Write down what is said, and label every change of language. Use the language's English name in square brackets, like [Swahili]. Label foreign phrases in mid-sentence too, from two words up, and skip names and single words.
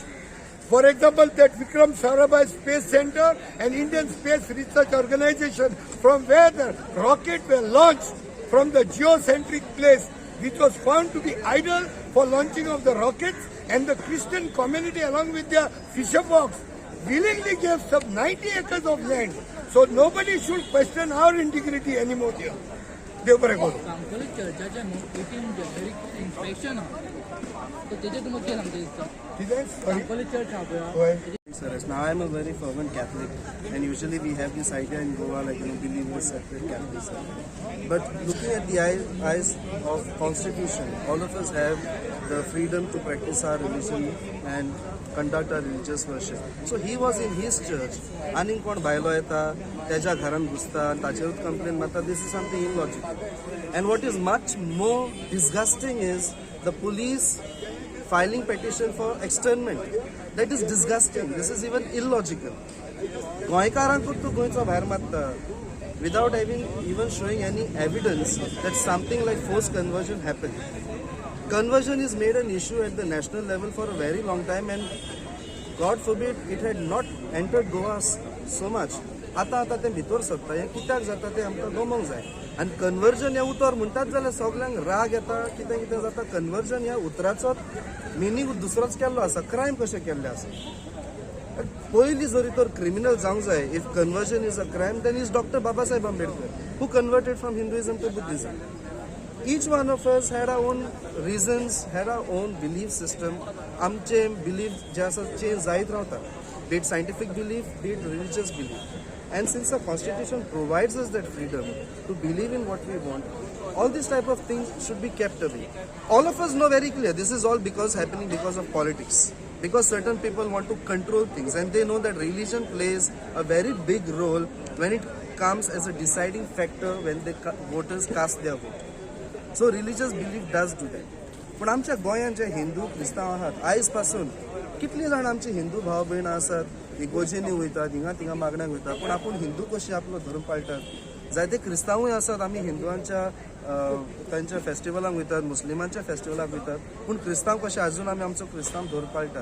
[English] For example, that Vikram Sarabhai Space Center and Indian Space Research Organization, from where the rocket were launched from the geocentric place, which was found to be idle for launching of the rockets, and the Christian community along with their fisher folks willingly gave some 90 acres of land. So nobody should question our integrity anymore here. [Konkani] देव बरें करूं. चर्चाच्या 18 जानेवारी इन्स्पेक्शन तो तेजे तुमकां कितें सांगता दिसता कितें चर्च आहा पळय [English] Sir, now I am a very fervent Catholic, and usually we have this idea in Goa, like believe in separate Catholicism. But looking at the eyes of Constitution, all of us have the freedom to practice our religion and conduct our religious worship. So he was in his church, [Konkani] आनीक कोण भायलो येता, तेज्या घरान घुसता, ताचेरूच complaint मारता. [English] This is something illogical. And what is much more disgusting is the police filing petition for externment. That is disgusting. This is even illogical. [Konkani] गोंयकारांकूच तूं गोंयचो भायर मारता [English] without having even showing any evidence that something like forced conversion happened. Conversion is made an issue at the national level for a very long time, and God forbid it had not entered Goa so much. [Konkani] आता तें भितर सरता हें कित्याक जाता तें आमकां गमोंक जाय. आनी कन्वर्जन हें उतर म्हणटात जाल्यार सगल्यांक राग येता कितें कितें जाता. कन्वर्जन ह्या उतराचो मिनींग दुसरोच केल्लो आसा, क्रायम कशें केल्लें आसा. पयलीं जरी तर क्रिमिनल जावंक जाय. [English] If conversion is a crime then is Doctor Babasaheb Ambedkar who converted from Hinduism to Buddhism. Each one of us had our own reasons, had our own belief system. [Konkani] आमचे बिलीफ जे आसा चेंज जायत रावता, [English] be it scientific belief, be it religious belief. And since the Constitution provides us that freedom to believe in what we want, all these type of things should be kept away. All of us know very clear this is all happening because of politics. Because certain people want to control things, and they know that religion plays a very big role when it comes as a deciding factor when the voters cast their vote. So religious belief does do that. [Konkani] पण आमच्या गोंयांत जे हिंदू क्रिस्तांव आहात आयज पासून कितली जाण आमची हिंदू भाव भयणां आसात, इगोजेनी वयतात, हिंगा थिंगा मागण्यांक वयतात, पूण आपूण हिंदू कशी आपलो धर्म पाळटात. जायते क्रिस्तांवूय आसात, आमी हिंदुआंच्या तांच्या फेस्टिवलांक वयतात, मुस्लिमांच्या फेस्टिवलाक वयतात, पूण क्रिस्तांव कशे आजून आमी आमचो क्रिस्तांव धर्म पाळटात.